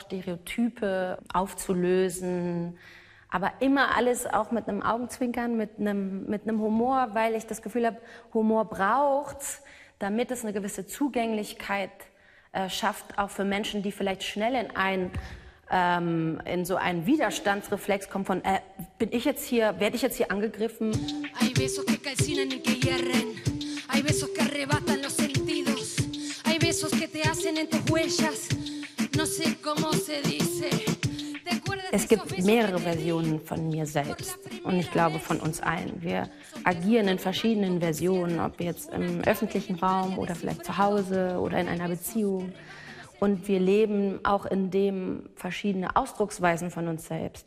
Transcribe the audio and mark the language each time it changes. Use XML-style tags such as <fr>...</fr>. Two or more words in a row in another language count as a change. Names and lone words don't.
<de>Stereotype aufzulösen, aber immer alles auch mit einem Augenzwinkern, mit einem Humor, weil ich das Gefühl habe, Humor braucht's, damit es eine gewisse Zugänglichkeit schafft, auch für Menschen, die vielleicht schnell in so einen Widerstandsreflex kommt von, werde ich jetzt hier angegriffen?</de> <es>Hay besos que calcinan y que hierren, hay besos que arrebatan los sentidos, hay besos que te hacen en tus huellas, no sé cómo se dice.</es> <de>Es gibt mehrere Versionen von mir selbst und ich glaube von uns allen. Wir agieren in verschiedenen Versionen, ob jetzt im öffentlichen Raum oder vielleicht zu Hause oder in einer Beziehung. Und wir leben auch in dem verschiedene Ausdrucksweisen von uns selbst.</de>